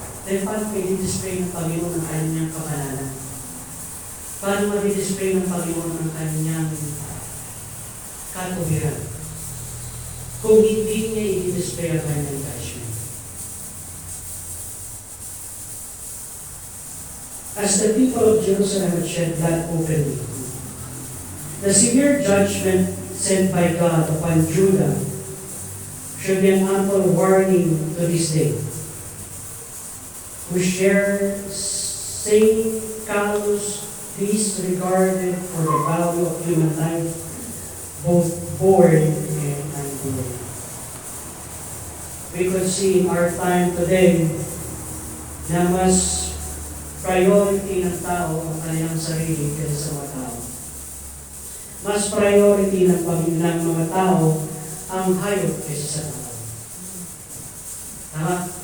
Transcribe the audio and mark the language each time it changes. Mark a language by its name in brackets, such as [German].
[Filipino] Then paano i-display ng Panginoon ang kanyang kapalanan? Paano ma-display ng Panginoon ang kanyang katuwiran kung hindi niya i-display ang kanyang judgment? [English] As the people of Jerusalem had shed blood openly, the severe judgment sent by God upon Judah should be an ample warning to this day. We share same callous disregarded for the value of human life, both born and unborn. We could see in our time today [Filipino] na mas priority ng tao ang kanilang sarili kaysa sa mga tao. Mas priority ng mga tao ang hayop kaysa sa tao. Tama?